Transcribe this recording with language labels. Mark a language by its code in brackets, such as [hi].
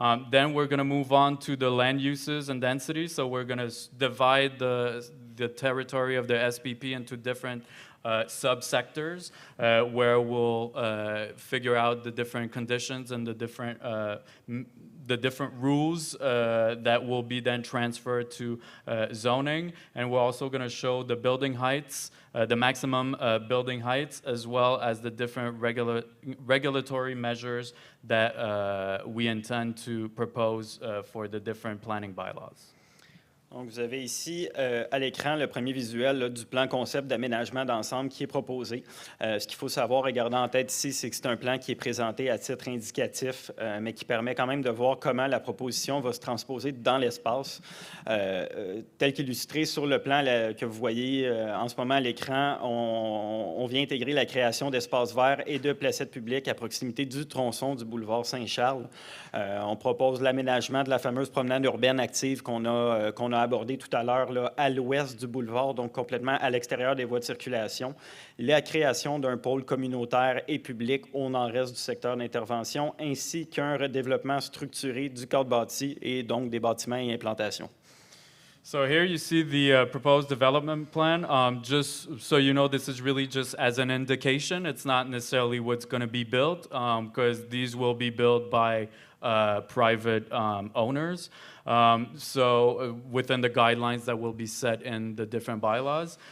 [en] Then we're going to move on to the land uses and density. So we're going to divide the territory of the SPP into different subsectors where we'll figure out the different conditions and the different rules that will be then transferred to zoning. And we're also going to show the building heights, the maximum building heights, as well as the different regulatory measures that we intend to propose for the different planning bylaws. [fr] Donc, vous avez ici à l'écran le premier visuel là, du plan concept d'aménagement d'ensemble qui est proposé. Ce qu'il faut savoir et garder en tête ici, c'est que c'est un plan qui est présenté à titre indicatif, mais qui permet quand même de voir comment la proposition va se transposer dans l'espace. Tel qu'illustré sur le plan que vous voyez en ce moment à l'écran, on vient intégrer la création d'espaces verts et de placettes publiques à proximité du tronçon du boulevard Saint-Charles. On propose l'aménagement de la fameuse promenade urbaine active qu'on a abordé tout à l'heure à l'ouest du boulevard, donc complètement à l'extérieur des voies de circulation. La création d'un pôle communautaire et public au nord-est du secteur d'intervention, ainsi qu'un redéveloppement structuré du cadre bâti et donc des bâtiments et implantations. [en] So here you see the proposed development plan. Just so you know, this is really just as an indication. It's not necessarily what's going to be built, because these will be built by private owners. So within the guidelines that will be set in the different bylaws.